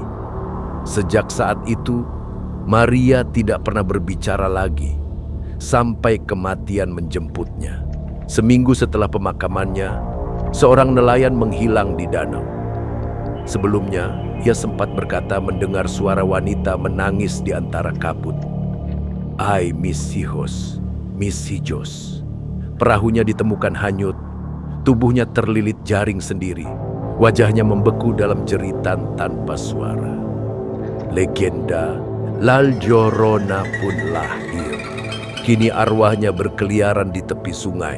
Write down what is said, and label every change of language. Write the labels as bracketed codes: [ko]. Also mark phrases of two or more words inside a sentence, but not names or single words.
[id] Sejak saat itu, Maria tidak pernah berbicara lagi, sampai kematian menjemputnya. Seminggu setelah pemakamannya, seorang nelayan menghilang di danau. Sebelumnya, ia sempat berkata mendengar suara wanita menangis di antara kabut. [es] Ay, mis hijos, mis hijos. [id] Perahunya ditemukan hanyut, tubuhnya terlilit jaring sendiri, wajahnya membeku dalam jeritan tanpa suara. Legenda La Llorona pun lahir. Kini arwahnya berkeliaran di tepi sungai.